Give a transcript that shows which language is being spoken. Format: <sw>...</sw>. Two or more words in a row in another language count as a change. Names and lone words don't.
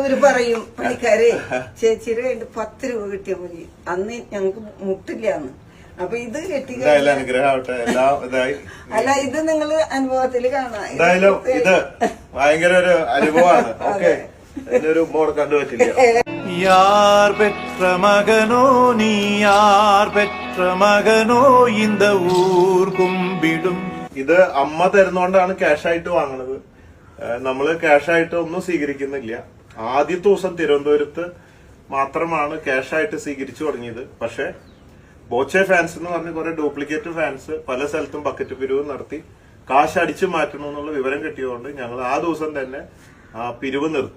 <ml>ഒരു പറയും പണിക്കാരെ ചേച്ചിയുടെ കയ്യിൽ 10 രൂപ കിട്ടിയാൽ മതി, അന്ന് ഞങ്ങക്ക് മുട്ടില്ലാന്ന്. അപ്പൊ ഇത് കിട്ടി അല്ല, ഇത് നിങ്ങൾ അനുഭവത്തില് കാണാം. എന്തായാലും ഇത് ഭയങ്കര ഒരു അനുഭവമാണ്. ഓക്കെ, ഒരു മോഡ് കണ്ടുപറ്റില്ല.</ml> <ta>யார் பெற்ற மகனோ நீ, யார் பெற்ற மகனோ இந்த ஊர் கும்பிடும்.</ta> <ml>ഇത് അമ്മ തരുന്നോണ്ടാണ് ക്യാഷായിട്ട് വാങ്ങണത്. നമ്മള് ക്യാഷായിട്ട് ഒന്നും സ്വീകരിക്കുന്നില്ല. ആദ്യത്തെ ദിവസം തിരുവനന്തപുരത്ത് മാത്രമാണ് ക്യാഷായിട്ട് സ്വീകരിച്ചു തുടങ്ങിയത്. പക്ഷെ ബോച്ചെ ഫാൻസ് എന്ന് പറഞ്ഞ കുറെ ഡ്യൂപ്ലിക്കേറ്റ് ഫാൻസ് പല സ്ഥലത്തും ബക്കറ്റ് പിരിവ് നടത്തി കാശ് അടിച്ചു മാറ്റണമെന്നുള്ള വിവരം കിട്ടിയതുകൊണ്ട് ഞങ്ങൾ ആ ദിവസം തന്നെ പിരിവ് നിർത്തി.</ml>